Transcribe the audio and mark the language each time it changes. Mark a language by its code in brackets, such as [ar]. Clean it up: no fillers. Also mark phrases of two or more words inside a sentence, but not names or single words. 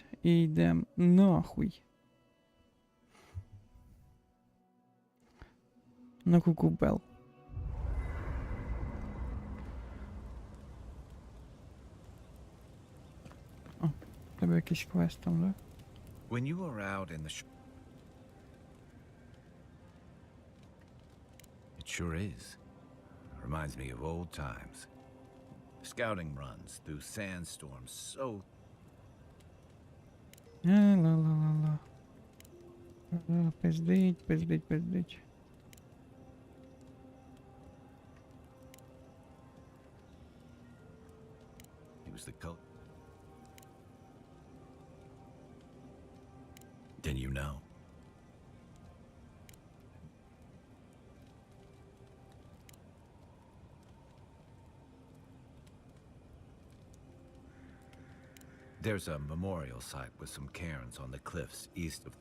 [uk] І йдемо нахуй. На кукубел. О, тебе якийсь квест там, да? [en] When you were out in the It sure is. Reminds me of old times. Scouting runs through sandstorms so... Ла-ла-ла-ла-ла. [uk] Пиздить, пиздить, пиздить. [en] He was the cult. Then you know. There's a memorial site with some cairns on the cliffs east of...